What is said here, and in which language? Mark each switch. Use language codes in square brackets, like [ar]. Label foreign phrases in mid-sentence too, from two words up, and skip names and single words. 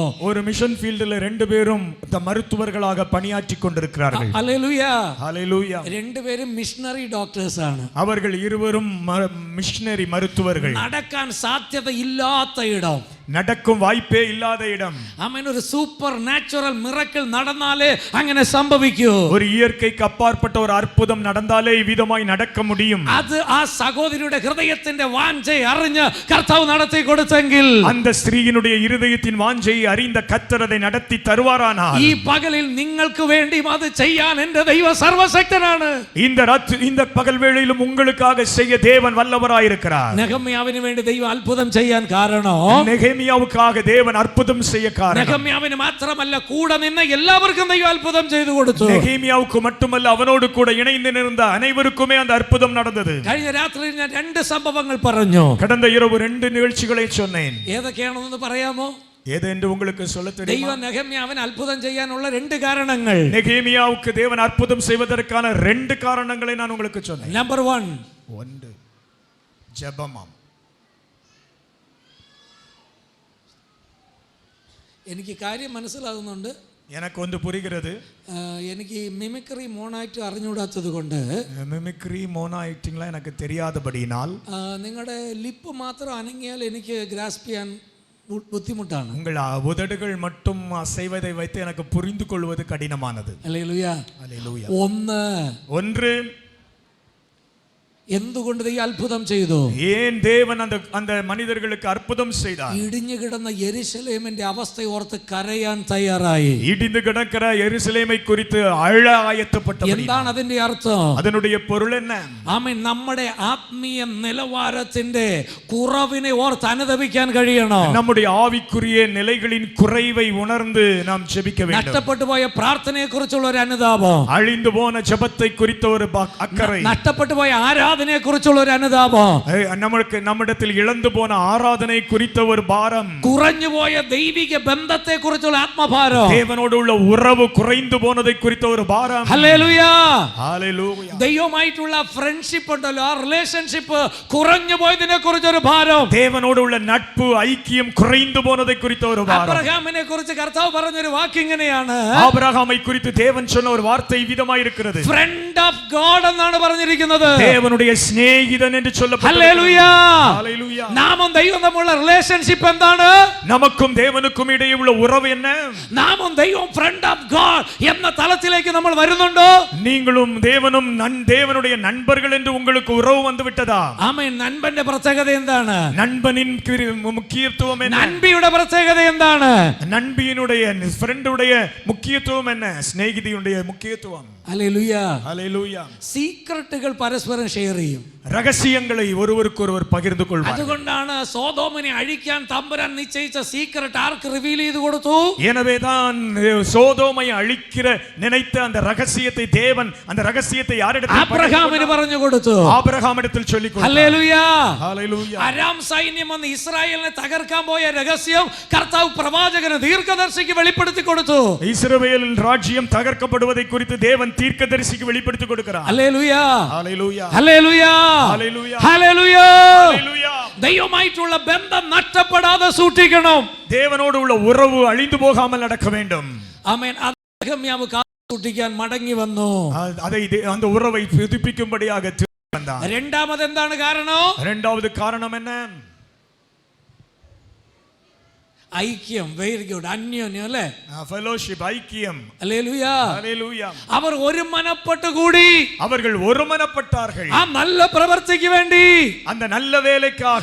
[ta] ஒரு மிஷன் ஃபீல்டில் 2 பேரும் மருத்துவர்களாக பணியாற்றி கொண்டிருக்கிறார்கள். [ml] ഹല്ലേലൂയ. [ta] ஹல்லேலூயா. [ml] 2 പേരും മിഷണറി ഡോക്ടേഴ്സ് ആണ്. [ta] அவர்கள் இருவரும் மிஷனரி மருத்துவர்கள். [ml] നടക്കാൻ സാധ്യത ഇല്ലാത്ത ഇടം, [ta] நடக்கும் வாய்ப்பே இல்லாத இடம். [ml] ആമേൻ. ഒരു സൂപ്പർ നാച്ചുറൽ മിറക്കിൾ നടന്നാലേ അങ്ങനെ സംഭവിക്കൂ. [ta] ஒரு இயற்கைக்கு அப்பாற்பட்ட ஒரு அற்புதம் நடந்தாலே இவ்விதமாய் நடக்க முடியும். [ml] അത് ആ സഹോദരിയുടെ ഹൃദയത്തിന്റെ വാഞ്ചை അറിഞ്ഞ് കർത്താവ് നടത്തി കൊടുത്തെങ്കിൽ, [ta] அந்த ஸ்திரீயினுடைய இருதயத்தின் வாஞ்சையை அறிந்த கர்த்தர் அதை நடத்தி தருவாரானால், [ml] ഈ പകലിൽ നിങ്ങൾക്ക് വേണ്ടി അത് ചെയ്യാൻ എൻ്റെ ദൈവം സർവശക്തനാണ്. [ta] இந்த [ml] പകൽ വേളയിലും [ta] உங்களுக்காக செய்ய தேவன் வல்லவராயிருக்கிறார். [ml] നെഹമ്യാവിന് വേണ്ടി ദൈവം അത്ഭുതം ചെയ്യാൻ കാരണം, [ta] നെഹമ്യാവുക്കാக தேவன் அற்புதம் செய்ய காரணம், [ml] നെഹമ്യാവിന് മാത്രമല്ല കൂടെ നിന്ന് എല്ലാവർക്കും ദൈവം അത്ഭുതം ചെയ്തു കൊടുത്തു. [ta] നെഹമ്യാവുக்கு மட்டுமல்ல அவனோடு கூட இணைந்து நின்ற அனைவருக்குமே அந்த அற்புதம் நடந்தது. [ml] കഴിഞ്ഞ രാത്രിയിൽ ഞാൻ 2 സംഭവങ്ങൾ പറഞ്ഞു. [ta] கடந்த இரவு 2 நிகழ்ச்சிகளை சொன்னேன். [ml] ഏതൊക്കെയാണെന്ന് പറയാമോ? [ta] ஏது என்று உங்களுக்கு சொல்ல தெரியுமா? [ml] ദൈവം നെഹമ്യാവിന് അത്ഭുതം ചെയ്യാനുള്ള 2 കാരണങ്ങൾ. [ta] നെഹമ്യാവുக்கு தேவன் அற்புதம் செய்வதற்கான 2 காரணங்களை நான் உங்களுக்கு சொன்னேன். [ml] നമ്പർ 1, [ta] 1 ஜெபமாம். [ml] എനിക്ക് കാര്യം മനസ്സിലാകുന്നുണ്ട്. [ta] எனக்கு வந்து புரிகிறது. [ml] എനിക്ക് മിമിക്രി മോണായിട്ട് അറിഞ്ഞുകൂടാത്തത് കൊണ്ട്, [ta] மிமிக்ரி மோனோ ஆக்டிங்லாம் எனக்கு தெரியாதபடியினால், [ml] നിങ്ങളുടെ ലിപ്പ് മാത്രം അനങ്ങിയാൽ എനിക്ക് ഗ്രാസ്പ് ചെയ്യാൻ ബുദ്ധിമുട്ടാണ്. [ta] உங்கள் உதடுகள் மட்டும் அசைவதை வைத்து எனக்கு புரிந்து கொள்வது கடினமானது. [ml] ഹല്ലേലൂയ. [ta] ஹல்லேலூயா. [ml] 1 എന്തുകൊണ്ട് ഈ അത്ഭുതം ചെയ്തു? [ta] ஏன் தேவன் அந்த மனிதர்களுக்கு அற்புதம் செய்தார்? [ml] ഇടിഞ്ഞു കിടന്ന യെരുശലേമിന്റെ അവസ്ഥ ഓർത്ത് കരയാൻ തയ്യാറായി. [ta] இடிந்து கிடக்கிற எருசலேமை குறித்து அழ ஆயத்தப்பட்டபடி. [ml] എന്താണ് അതിന്റെ അർത്ഥം? [ta] அதனுடைய பொருள் என்ன? [ml] ആമേൻ. നമ്മുടെ ആത്മീയ നിലവാരത്തിന്റെ കുറവിനെ ഓർത്ത് അനുതപിക്കാൻ കഴിയണം. [ta] நம்முடைய ആവിക്കുரிய நிலைகளின் குறைவை உணர்ந்து நாம் ஜெபிக்க வேண்டும். [ml] നഷ്ടപ്പെട്ടു പോയ പ്രാർത്ഥനയെ കുറിച്ചുള്ള ഒരു അനുതാപം, [ta] அழிந்து போன ஜெபத்தை குறித்த ஒரு அக்கறை, [ml] നഷ്ടപ്പെട്ടു പോയ ആരാധന ആരാധനയെ കുറിച്ചുള്ള ഒരു അനുതാപം, [ta] நம்மிடத்தில் இழந்து போன ஆராதனை குறித்த ஒரு பாரம், [ml] കുറഞ്ഞുപോയ ദൈവിക ബന്ധത്തെ കുറിച്ചുള്ള ആത്മഭാരം, [ta] தேவனோடு உள்ள உறவு குறைந்து போனதை குறித்த ஒரு பாரம். [ml] ഹല്ലേലൂയ. ഹല്ലേലൂയ. ദൈവമായിട്ടുള്ള ഫ്രണ്ട്ഷിപ്പ് ഉണ്ടല്ലോ, ആ റിലേഷൻഷിപ്പ് കുറഞ്ഞു പോയതിനെ കുറിച്ചൊരു ഭാരം, [ta] தேவனோடு உள்ள நட்பு ஐக்கியம் குறைந்து போனதை குறித்த ஒரு பாரம். [ml] അബ്രഹാമിനെ കുറിച്ച് കർത്താവ് പറഞ്ഞൊരു വാക്ക് ഇങ്ങനെയാണ്, [ta] ஆபிரகாமை குறித்து தேவன் சொன்ன ஒரு வார்த்தை விதமாய் இருக்கிறது. [en] friend of God [ml] എന്നാണ് പറഞ്ഞിരിക്കുന്നത്. [ta] தேவனுடைய சிநேகிதன் என்று சொல்லப்பட்டிருக்கிறது. [ml] ഹല്ലേലൂയ. ഹല്ലേലൂയ. നാമും ദൈവവും തമ്മിലുള്ള റിലേഷൻഷിപ്പ് എന്താണ്? [ta] நமக்கும் தேவனுக்கும் இடையே உள்ள உறவு என்ன? [ml] നാമും ദൈവവും [en] friend of God [ml] എന്ന തലത്തിലേക്ക് നമ്മൾ വരുന്നുണ്ടോ? [ta] நீங்களும் தேவனும் தேவனுடைய நண்பர்கள் என்று உங்களுக்கு உறவு வந்து விட்டதா? [ml] ആമേൻ. നൻപന്റെ പ്രത്യേകത എന്താണ്? [ta] நண்பனின் முக்கியத்துவம் என்ன? [ml] നൻപിയുടെ പ്രത്യേകത എന്താണ്? [ta] நண்பியினுடைய ஃப்ரெண்டுடைய முக்கியத்துவம் என்ன? சிநேகிதியுடைய முக்கியத்துவம். [ml] ഹല്ലേലൂയ. ഹല്ലേലൂയ. സീക്രട്ടുകൾ പരസ്പരം ഷെയർ ചെയ്യും, [ta] ரகசியங்களை ஒருவருக்கொருவர் பகிர்ந்து கொள்வார். [ml] അതുകൊണ്ടാണ് സോദോമിനെ അഴിക്കാൻ തമ്പുരാൻ നിശ്ചയിച്ച സീക്രട്ട് ആർക്ക് റിവീൽ ചെയ്തു കൊടുത്തു? [ta] எனவேதான் சோதோமை அழிக்கிற நினைத்த அந்த ரகசியத்தை தேவன் அந்த ரகசியத்தை யாரிடத்தில் [ml] അബ്രഹാമിന് പറഞ്ഞു കൊടുത്തു. [ta] ஆபிரகாமிடத்தில் சொல்லிக் கொடுத்தார். [ml] ഹല്ലേലൂയ. ഹല്ലേലൂയ. അരാം സൈന്യം വന്ന് ഇസ്രായേലിനെ തകർക്കാൻ പോയ രഹസ്യം കർത്താവ് പ്രവാചകന് ദീർഘദർശിക്ക് വെളിപ്പെടുത്തി കൊടുത്തു. [ta] இஸ்ரவேல் ராஜ்யம் தகர்க்கப்படுவதை குறித்து தேவன் தீர்க்கதரிசிக்கு வெளிப்படுத்தி கொடுக்கிறார். [ml] ഹല്ലേലൂയ. ഹല്ലേലൂയ. ഹല്ലേലൂയ. ഹല്ലേലൂയ. ഹല്ലേലൂയ. ഹല്ലേലൂയ. ദൈവമായിട്ടുള്ള ബന്ധം നഷ്ടപ്പെടാതെ സൂക്ഷിക്കണം. [ta] தேவனோடு உள்ள உறவு அழிந்து போகாமல் நடக்க வேண்டும். [ml] ആമേൻ. നെഹെമ്യാവ് സൂക്ഷിക്കാൻ മടങ്ങി വന്നു. [ta] அதை அந்த உறவை புதுப்பிக்கும்படியாக வந்தார். [ml] രണ്ടാമത് എന്താണ് കാരണം? [ta] இரண்டாவது காரணம் என்ன? [ml] ഐക്യം. [en] very good. [ml] അന്യോന്യം അല്ലേ? [ta] ஃபெலோஷிப், ஐக்கியம். [ml] ഹല്ലേലൂയ. [ta] ஹல்லேலூயா. [ml] അവർ ഒരു മനപ്പെട്ട് കൂടി, [ta] அவர்கள் ஒருமனப்பட்டார்கள் [ml] ആ നല്ല പ്രവൃത്തിക്ക് വേണ്ടി, [ta] அந்த நல்ல வேலைக்காக.